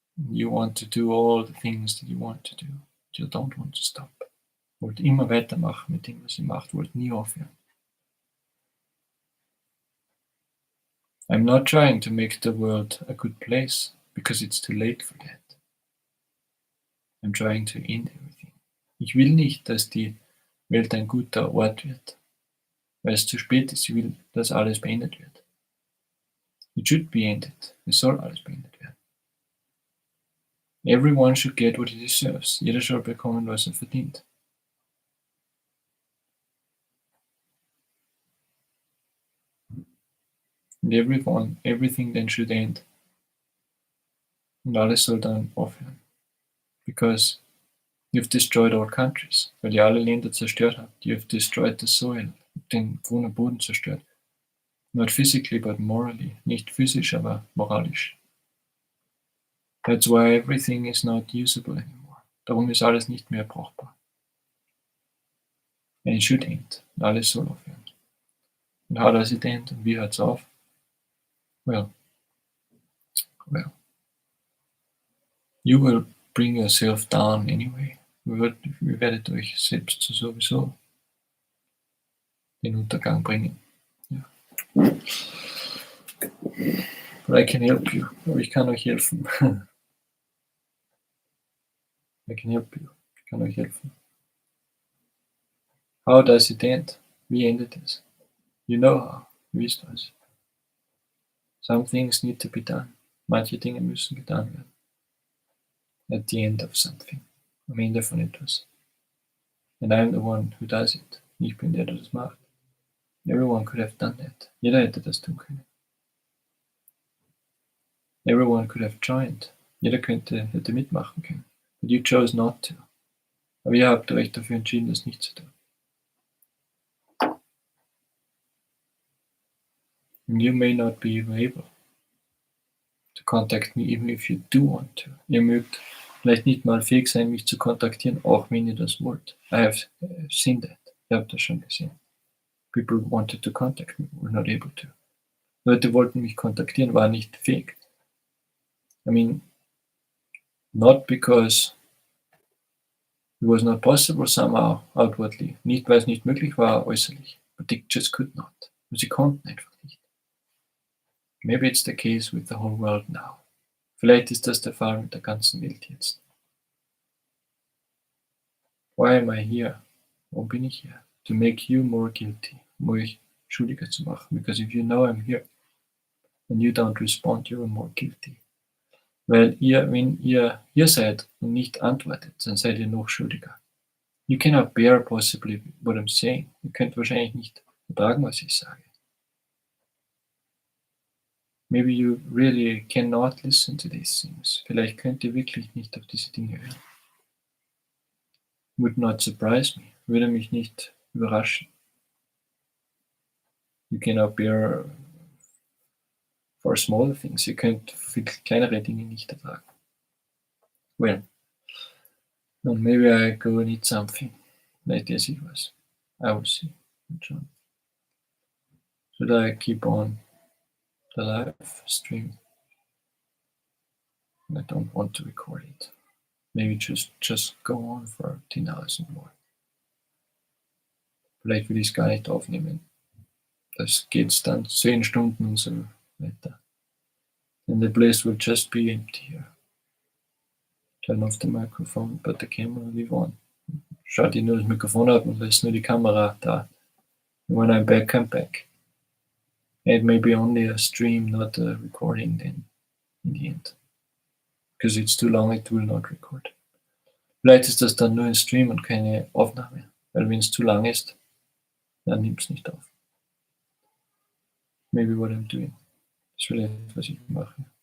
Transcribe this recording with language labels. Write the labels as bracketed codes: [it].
[en] You want to do all the things that you want to do. You don't want to stop. [de] Wollt immer weitermachen mit dem, was ihr macht. Wollt nie aufhören. [en] I'm not trying to make the world a good place, because it's too late for that. I'm trying to end everything. [de] Ich will nicht, dass die Welt ein guter Ort wird, weil es zu spät ist. Ich will, dass alles beendet wird. [en] It should be ended. [de] Es soll alles beendet werden. [en] Everyone should get what he deserves. [de] Jeder soll bekommen, was er verdient. [en] And everything then should end. [de] Und alles soll dann aufhören. [en] Because you've destroyed all countries. [de] Weil ihr alle Länder zerstört habt. [en] You've destroyed the soil. [de] Den grünen Boden zerstört. [en] Not physically, but morally. [de] Nicht physisch, aber moralisch. [en] That's why everything is not usable anymore. [de] Darum ist alles nicht mehr brauchbar. [en] And it should end. [de] Und alles soll aufhören. [en] And how does it end? [de] Und wie hört's auf? [en] Well, you will bring yourself down anyway. [de] Ihr werdet euch selbst sowieso den Untergang bringen. Ja. [en] But I can help you. [de] Aber ich kann euch helfen. [en] I can help you. [de] Ich kann euch helfen. [en] How does it end? [de] Wie endet es? [en] You know how. [de] Ihr wisst was. [en] Some things need to be done. [de] Manche Dinge müssen getan werden. [en] At the end of something. [de] Am Ende von etwas. [en] And I'm the one who does it. [de] Ich bin der das macht. [en] Everyone could have done that. [de] Jeder hätte das tun können. [en] Everyone could have joined. [de] Jeder hätte mitmachen können. [en] But you chose not to. [de] Aber ihr habt euch dafür entschieden, das nicht zu tun. [en] And you may not be able to contact me even if you do want to. [de] Ihr mögt vielleicht nicht mal fähig sein, mich zu kontaktieren, auch wenn ihr das wollt. [en] I have seen that. [de] Ich habe das schon gesehen. [en] People wanted to contact me, were not able to. [de] Leute wollten mich kontaktieren, waren nicht fähig. [en] I mean, not because it was not possible somehow outwardly. [de] Nicht, weil es nicht möglich war äußerlich. [en] But they just could not. [de] Sie konnten einfach nicht. [en] Maybe it's the case with the whole world now. [de] Vielleicht ist das der Fall mit der ganzen Welt jetzt. [en] Why am I here? [de] Warum bin ich hier? [en] To make you more guilty. [de] Um euch schuldiger zu machen. [en] Because if you know I'm here and you don't respond, you're more guilty. [de] Weil wenn ihr hier seid und nicht antwortet, dann seid ihr noch schuldiger. [en] You cannot bear possibly what I'm saying. [de] Ihr könnt wahrscheinlich nicht ertragen, was ich sage. [en] Maybe you really cannot listen to these things. [de] Vielleicht könnt ihr wirklich nicht auf diese Dinge hören. [en] Would not surprise me. [de] Würde mich nicht überraschen. [en] You cannot bear for smaller things. [de] Ihr könnt viel kleinere Dinge nicht ertragen. [en] Well, then maybe I go and eat something. [de] Vielleicht esse ich was. [en] I will see. Should I keep on the live stream? I don't want to record it. Maybe just go on for 10 hours und more. [de] Vielleicht würde ich es gar nicht aufnehmen. Das geht dann 10 Stunden und so weiter. [en] And the place will just be empty here. Turn off the microphone, but the camera will leave on. [de] Schalte nur das Mikrofon ab und lasse nur die Kamera da. [en] When I'm back, I'm back. It may be only a stream, not a recording then, in the end. Because it's too long, it will not record. [de] Vielleicht ist das dann nur ein Stream und keine Aufnahme. Weil wenn es zu lang ist, dann nimmt es nicht auf. [en] Maybe what I'm doing. [de] Das ist vielleicht, was ich mache.